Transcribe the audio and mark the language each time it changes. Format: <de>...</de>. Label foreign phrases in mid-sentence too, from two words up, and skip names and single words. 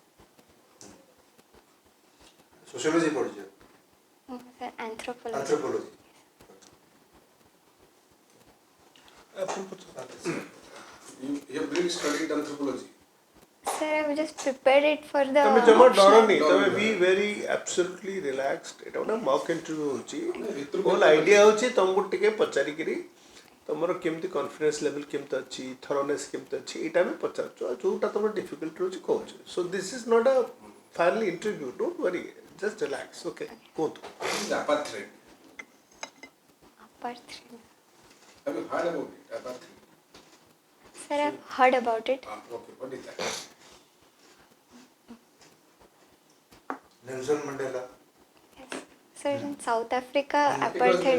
<hi>Sociology पढ़िए.</hi> <en>Sir, anthropology. Anthropology. You have really studied anthropology. Sir, I've just prepared it for the.</en> <or>ତମେ ଜମା ଡର</or> <en>optional.</en> <or>ନି ତମେ</or> <en>be very absolutely relaxed</en> <or>ଏଟା ଗୋଟେ</or> <en>mock interview</en> <or>ହେଉଛି</or> <en>whole idea</en> <or>ହେଉଛି ତମକୁ ଟିକେ ପଚାରିକିରି ତମର କେମିତି</or> <en>confidence level</en> <or>କେମିତି ଅଛି ଥରନେସ୍ କେମିତି ଅଛି ଏଇଟା ଆମେ ପଚାରୁଛୁ ଆଉ ଯୋଉଟା ତମର ଡିଫିକଲ୍ଟ ରହୁଛି କହୁଛୁ</or> <en>so this is not a finally interview don't worry just relax okay</en> <or>କୁହନ୍ତୁ</or> <en>What is apartheid? Apartheid. Have you heard about it? Apartheid. Sir, I've heard about it. Okay, what is that? Nelson Mandela. Yes. Sir, in South Africa, apartheid.</en>